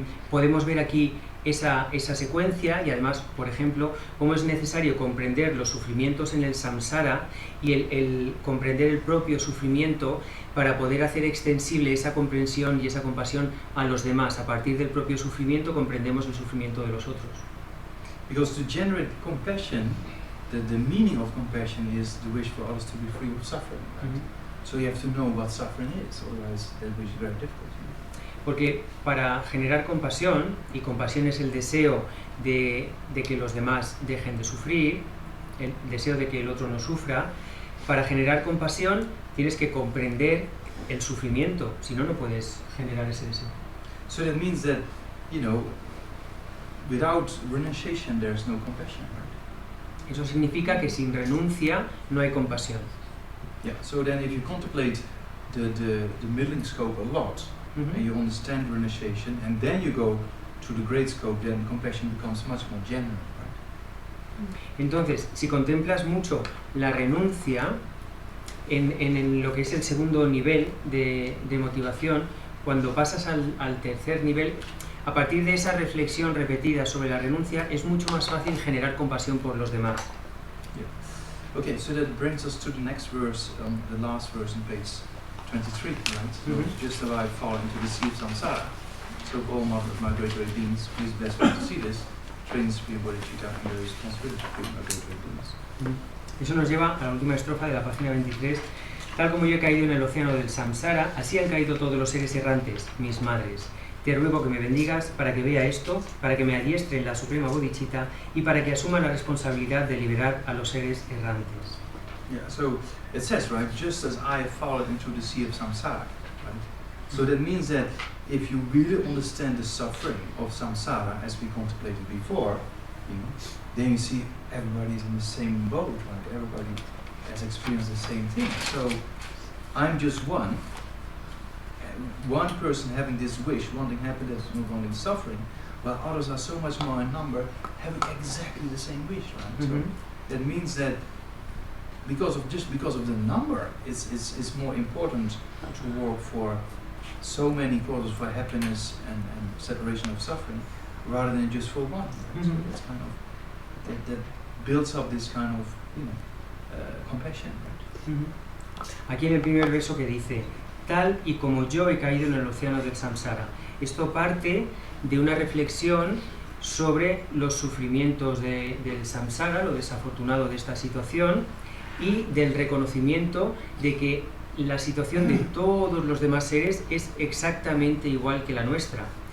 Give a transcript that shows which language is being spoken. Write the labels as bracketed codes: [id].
[es] Podemos ver aquí esa secuencia y además, por ejemplo, cómo es necesario comprender los sufrimientos en el samsara y el comprender el propio sufrimiento para poder hacer extensible esa comprensión y esa compasión a los demás. A partir del propio sufrimiento comprendemos el sufrimiento de los otros. [en] Because to generate compassion, the meaning of compassion is the wish for others to be free of suffering, right? So you have to know what suffering is, otherwise that wish is very difficult. [es] Porque para generar compasión, y compasión es el deseo de que los demás dejen de sufrir, el deseo de que el otro no sufra, para generar compasión tienes que comprender el sufrimiento, si no, no puedes generar ese deseo. [en] So that means that, you know, without renunciation there is no compassion, right? [es] Eso significa que sin renuncia no hay compasión. [en] Yeah, so then if you contemplate the middling scope a lot, and you understand renunciation, and then you go to the great scope, then compassion becomes much more genuine, right? [es] Entonces, si contemplas mucho la renuncia en lo que es el segundo nivel de motivación, cuando pasas al tercer nivel, a partir de esa reflexión repetida sobre la renuncia, es mucho más fácil generar compasión por los demás. [en] Yeah. Okay, so that brings us to the next verse, the last verse on page 23, right? So just about fall into the sea of samsara. So all my great beings, please bless me to see this. Train Supreme Bodhicitta and the responsibility of my great beings. [es] Eso nos lleva a la última estrofa de la página 23. Tal como yo he caído en el océano del samsara, así han caído todos los seres errantes, mis madres. Te ruego que me bendigas para que vea esto, para que me adiestre en la suprema bodhicitta y para que asuma la responsabilidad de liberar a los seres errantes. [en] Yeah, so it says, right, just as I have fallen into the sea of samsara, right? So that means that if you really understand the suffering of samsara as we contemplated before, you know, then you see everybody's in the same boat, right? Everybody has experienced the same thing. So I'm just one person having this wish, wanting happiness, not wanting suffering, while others are so much more in number having exactly the same wish, right? Mm-hmm. So that means that because of the number, it's more important to work for so many causes for happiness and separation of suffering, rather than just for one. Right? Mm-hmm. So that's kind of that builds up this kind of compassion. Right? Mm-hmm. [es] Aquí en el primer verso que dice, tal y como yo he caído en el océano del samsara. Esto parte de una reflexión sobre los sufrimientos del samsara, lo desafortunado de esta situación, y del reconocimiento de que la situación de todos los demás seres es exactamente igual que la nuestra.